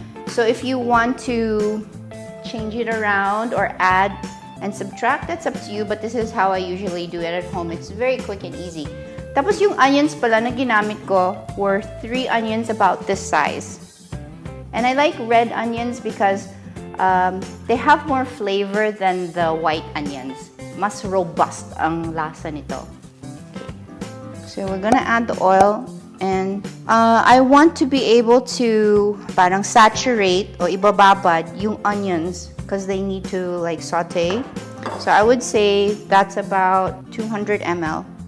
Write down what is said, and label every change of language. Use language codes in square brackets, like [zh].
[en] So if you want to change it around or add and subtract, that's up to you. But this is how I usually do it at home. It's very quick and easy. [tl] Tapos yung onions pala na ginamit ko [en] were 3 onions about this size. And I like red onions because they have more flavor than the white onions. [tl] Mas robust ang lasa nito. [en] Okay. So we're gonna add the oil. And I want to be able to [tl] parang [en] saturate [tl] o ibababad yung [en] onions because they need to like saute. So I would say that's about 200 ml.